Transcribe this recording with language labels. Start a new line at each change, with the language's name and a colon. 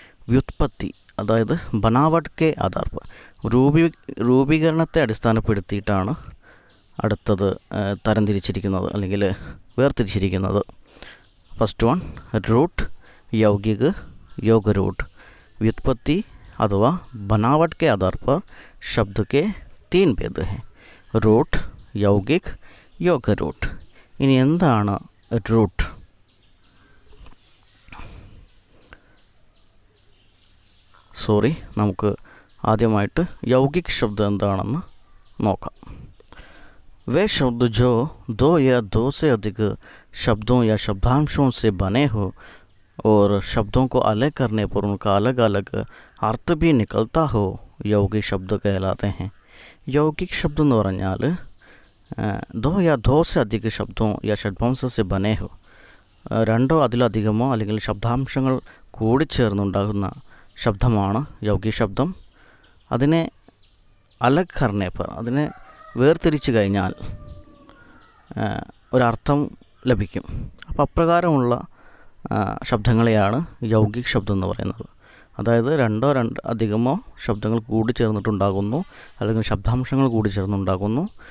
Malayalam: വ്യുത്പത്തി, അതായത്
Hindi: ബനാവട്ട് കെ ആധാർ പർ,
Malayalam: രൂപീകരണത്തെ അടിസ്ഥാനപ്പെടുത്തിയിട്ടാണ് അടുത്തത് തരംതിരിച്ചിരിക്കുന്നത് അല്ലെങ്കിൽ വേർതിരിച്ചിരിക്കുന്നത്.
English: First one root, യൗഗിക്, യോഗ-रूट.
Hindi: व्युत्पत्ति अथवा बनावट के आधार पर शब्द के 3 भेद हैं: रूट, यौगिक, योग-रूट.
Malayalam: ഇനി എന്താണ് റൂട്ട്? നമുക്ക് ആദ്യമായിട്ട് യൗഗിക് ശബ്ദം എന്താണെന്ന് നോക്കാം.
Hindi: वे शब्द जो 2 या 2 से अधिक शब्दों या शब्दांशों से बने हो और शब्दों को अलग करने पर उनका अलग अलग अर्थ भी निकलता हो, यौगिक शब्द कहलाते हैं.
Malayalam: यौगिक शब्द എന്ന് പറഞ്ഞാൽ
Hindi: 2 या 2 से अधिक शब्दों या षड्भंशों से बने हो,
Malayalam: രണ്ടോ അതിലധികമോ അല്ലെങ്കിൽ ശബ്ദാംശങ്ങൾ കൂടിച്ചേർന്നുണ്ടാകുന്ന ശബ്ദമാണ് യൗഗിക ശബ്ദം. അതിനെ
Hindi: അലഗ് കർണേ പർ,
Malayalam: അതിനെ വേർതിരിച്ച് കഴിഞ്ഞാൽ ഒരർത്ഥം ലഭിക്കും. അപ്പോൾ അപ്രകാരമുള്ള ശബ്ദങ്ങളെയാണ് യൗഗിക് ശബ്ദം എന്ന് പറയുന്നത്. അതായത് രണ്ടോ അധികമോ ശബ്ദങ്ങൾ കൂടിച്ചേർന്നിട്ടുണ്ടാകുന്നു അല്ലെങ്കിൽ ശബ്ദാംശങ്ങൾ കൂടിച്ചേർന്നുണ്ടാകുന്നു.